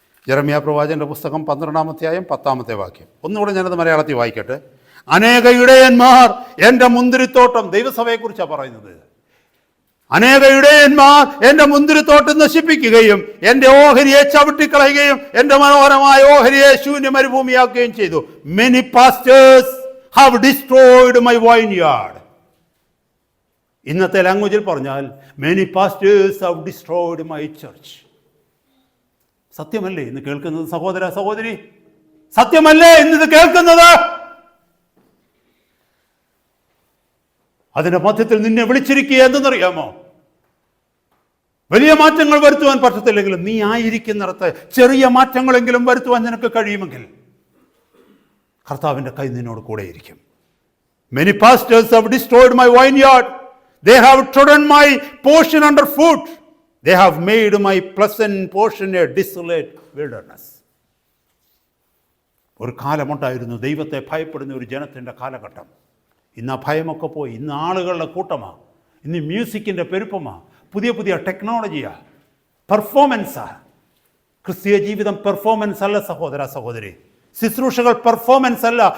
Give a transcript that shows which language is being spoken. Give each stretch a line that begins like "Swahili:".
Malayalam: യെരമ്യാ പ്രവാചകന്റെ പുസ്തകം 12-ാം അധ്യായം 10-ാമത്തെ വാക്യം. ഒന്നുകൂടെ ഞാനത് മലയാളത്തിൽ വായിക്കട്ടെ. അനേക ഇടയന്മാർ എൻ്റെ മുന്തിരിത്തോട്ടം, ദൈവസഭയെക്കുറിച്ചാണ് പറയുന്നത്. അനേക ഇടയന്മാർ എൻ്റെ മുന്തിരിത്തോട്ടം നശിപ്പിക്കുകയും എൻ്റെ ഓഹരിയെ ചവിട്ടിക്കളയുകയും എൻ്റെ മനോഹരമായ ഓഹരിയെ ശൂന്യ മരുഭൂമിയാക്കുകയും ചെയ്തു.
English: Many pastors have destroyed my vineyard.
Malayalam: ഇന്നത്തെ ലാംഗ്വേജിൽ പറഞ്ഞാൽ
English: many pastors have destroyed my church.
Malayalam: സത്യമല്ലേ ഇന്ന് കേൾക്കുന്നത് സഹോദര സഹോദരി? സത്യമല്ലേ ഇന്നിത് കേൾക്കുന്നത്? അതിന്റെ മധ്യത്തിൽ നിന്നെ വിളിച്ചിരിക്കുക എന്തെന്നറിയാമോ? വലിയ മാറ്റങ്ങൾ വരുത്തുവാൻ പറ്റത്തില്ലെങ്കിലും നീ ആയിരിക്കുന്നിടത്ത് ചെറിയ മാറ്റങ്ങളെങ്കിലും വരുത്തുവാൻ നിനക്ക് കഴിയുമെങ്കിൽ കർത്താവിൻ്റെ കൈ നിന്നോട് കൂടെയിരിക്കും.
English: Many pastors have destroyed my vineyard. They have trodden my portion underfoot. They have made my pleasant portion a desolate wilderness.
Malayalam: ഒരു കാലമുണ്ടായിരുന്നു ദൈവത്തെ ഭയപ്പെടുന്ന ഒരു ജനത്തിൻ്റെ കാലഘട്ടം. ഇന്ന് ആ ഭയമൊക്കെ പോയി. ഇന്ന് ആളുകളുടെ കൂട്ടമാണ്, ഇന്ന് മ്യൂസിക്കിൻ്റെ പെരുപ്പമാണ്, പുതിയ പുതിയ ടെക്നോളജിയാണ്, പെർഫോമൻസാണ്. ക്രിസ്തീയ ജീവിതം പെർഫോമൻസ് അല്ല സഹോദര സഹോദരി. ശുശ്രൂഷകൾ പെർഫോമൻസ് അല്ല.